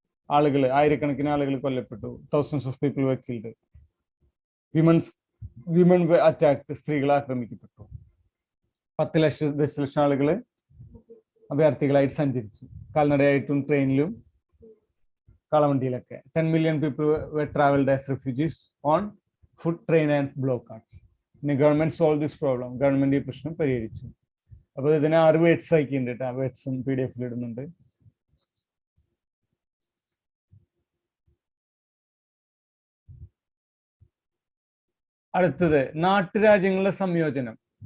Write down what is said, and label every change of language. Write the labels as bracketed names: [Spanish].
[Malayalam] ആളുകൾ, ആയിരക്കണക്കിന് ആളുകൾ കൊല്ലപ്പെട്ടു. [English] Thousands of people were killed. Women attacked, [Malayalam] സ്ത്രീകളെ ആക്രമിക്കപ്പെട്ടു. 10 ദശലക്ഷം ആളുകൾ അഭയാർത്ഥികളായിട്ട് സഞ്ചരിച്ചു, കാൽനടയായിട്ടും ട്രെയിനിലും കളവണ്ടിയിലൊക്കെ. [English] 10 million people were traveled as refugees on foot, train and block carts. [Malayalam] പിന്നെ [English] government solve this problem, [Malayalam] government ഈ പ്രശ്നം പരിഹരിച്ചു. അപ്പൊ ഇതിന് 6 വേർഡ്സ് ആക്കിയിട്ടുണ്ട് കേട്ടോ, വേർഡ്സും PDF ഇടുന്നുണ്ട്. അടുത്തത് നാട്ടുരാജ്യങ്ങളുടെ സംയോജനം.